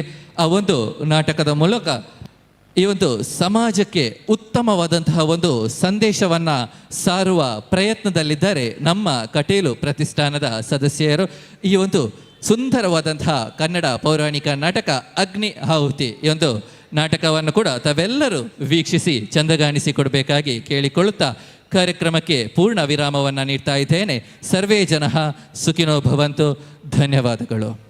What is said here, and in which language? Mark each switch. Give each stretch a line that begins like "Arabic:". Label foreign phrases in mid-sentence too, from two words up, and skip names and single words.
Kannada: ಆ ಒಂದು ನಾಟಕದ ಮೂಲಕ ಈ ಒಂದು ಸಮಾಜಕ್ಕೆ ಉತ್ತಮವಾದಂತಹ ಒಂದು ಸಂದೇಶವನ್ನು ಸಾರುವ ಪ್ರಯತ್ನದಲ್ಲಿದ್ದಾರೆ ನಮ್ಮ ಕಟೀಲು ಪ್ರತಿಷ್ಠಾನದ ಸದಸ್ಯರು. ಈ ಒಂದು ಸುಂದರವಾದಂತಹ ಕನ್ನಡ ಪೌರಾಣಿಕ ನಾಟಕ ಅಗ್ನಿ ಆಹುತಿ ಈ ಒಂದು ನಾಟಕವನ್ನು ಕೂಡ ತಾವೆಲ್ಲರೂ ವೀಕ್ಷಿಸಿ ಚಂದಗಾಣಿಸಿಕೊಡಬೇಕಾಗಿ ಕೇಳಿಕೊಳ್ಳುತ್ತಾ ಕಾರ್ಯಕ್ರಮಕ್ಕೆ ಪೂರ್ಣ ವಿರಾಮವನ್ನು ನೀಡ್ತಾ ಇದ್ದೇನೆ.
Sanskrit: ಸರ್ವೇ ಜನಃ ಸುಖಿನೋ ಭವಂತು.
Kannada: ಧನ್ಯವಾದಗಳು.